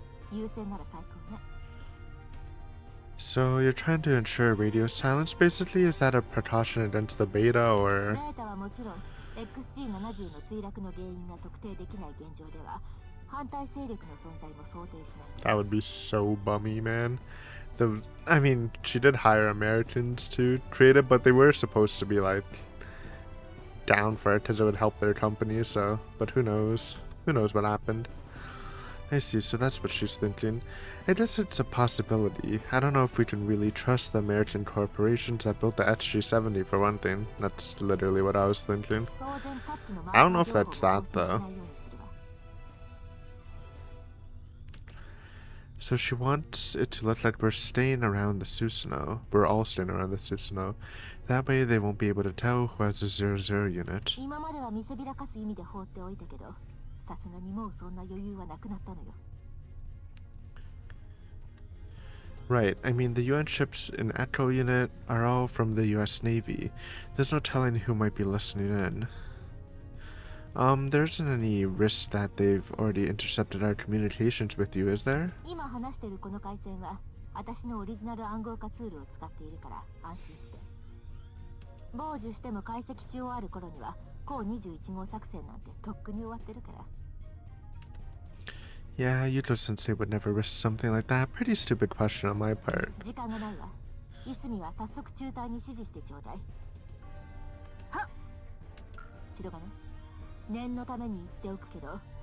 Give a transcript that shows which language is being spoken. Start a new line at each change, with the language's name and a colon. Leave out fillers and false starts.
Japanese: 優先なら最高ね。
English: So you're trying to ensure radio silence basically? Is that a precaution against the beta or...
Japanese: ベータはもちろん XG70 の墜落の原因が特定できない現状では反対勢力の存在も想定しない。
English: That would be so bummy, man. I mean, she did hire Americans to create it, but they were supposed to be like down for it because it would help their company, so... But who knows? Who knows what happened? I see, so that's what she's thinking. I guess it's a possibility. I don't know if we can really trust the American corporations that built the SG-70 for one thing. That's literally what I was thinking. I don't know if that's that, though. So she wants it to look like we're staying around the Susanoo. We're all staying around the Susanoo. That way they won't be able to tell who has a 00 unit.
Japanese: 今までは見せびらかす意味で放っておいたけど、さすがにもうそんな余裕はなくなったのよ。
English: Right, I mean the UN ships in Echo unit are all from the US Navy. There's no telling who might be listening in. There isn't any risk that they've already intercepted our communications with you, is there?
Japanese: 今話してるこの回線は私のオリジナル暗号化ツールを使っているから安心して。傍受しても解析し終わる頃には高21号作戦なんてとっくに終わってるから。
English: Yeah, Yuto Sensei would never risk something like that. Pretty stupid question on my part.
Japanese: 時間がないわ。いすみは早速中隊に指示してちょうだい。はっ。白金。念のために言っておくけど。